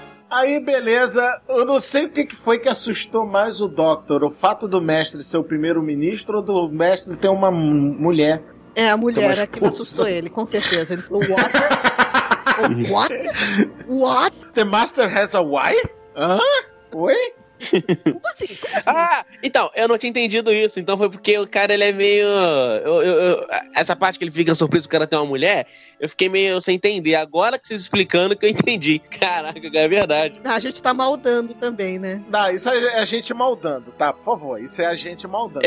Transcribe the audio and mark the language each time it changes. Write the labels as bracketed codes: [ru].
[pt] Aí, beleza, eu não sei o que foi que assustou mais o Doctor, o fato do mestre ser o primeiro ministro ou do mestre ter uma mulher. É, a mulher é que assustou ele, com certeza. Ele falou, [en] what? What? The master has a wife? [pt] Hã? Oi? Como assim? Ah, então, eu não tinha entendido isso. Então foi porque o cara, ele é meio... essa parte que ele fica surpreso porque ela tem uma mulher, eu fiquei meio sem entender. Agora que vocês explicando que eu entendi. Caraca, é verdade. Não, a gente tá maldando também, né? Não, isso é a gente maldando, tá? Por favor, isso é a gente maldando.